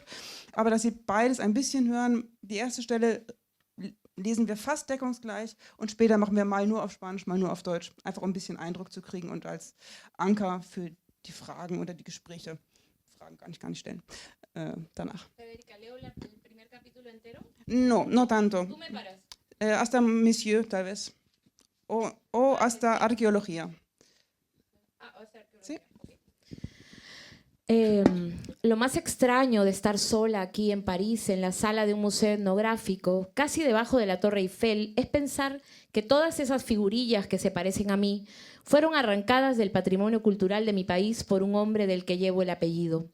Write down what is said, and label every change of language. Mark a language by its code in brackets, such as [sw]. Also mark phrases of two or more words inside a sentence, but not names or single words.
[de] Aber dass Sie beides ein bisschen hören, die erste Stelle lesen wir fast deckungsgleich und später machen wir mal nur auf Spanisch, mal nur auf Deutsch, einfach um ein bisschen Eindruck zu kriegen und als Anker für die Fragen oder die Gespräche. Fragen kann ich gar nicht stellen. Danach. Federica, [es] ¿leo el primer capítulo entero? No tanto. ¿Tú me paras? Hasta Monsieur, tal vez. O hasta Arqueología. ¿Sí? Lo más extraño de estar sola aquí en París, en la sala de un museo etnográfico, casi debajo de la Torre Eiffel, es pensar que todas esas figurillas que se parecen a mí fueron arrancadas del patrimonio cultural de mi país por un hombre del que llevo el apellido.